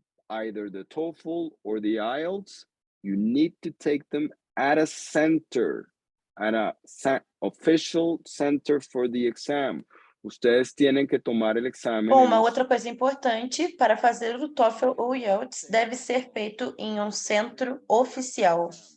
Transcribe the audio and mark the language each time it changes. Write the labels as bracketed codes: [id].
[en] either the TOEFL or the IELTS, you need to take them at a center, at a official center for the exam. [es] Ustedes tienen que tomar el examen. [pt] Uma outra coisa importante: para fazer o TOEFL ou IELTS, deve ser feito em um centro oficial.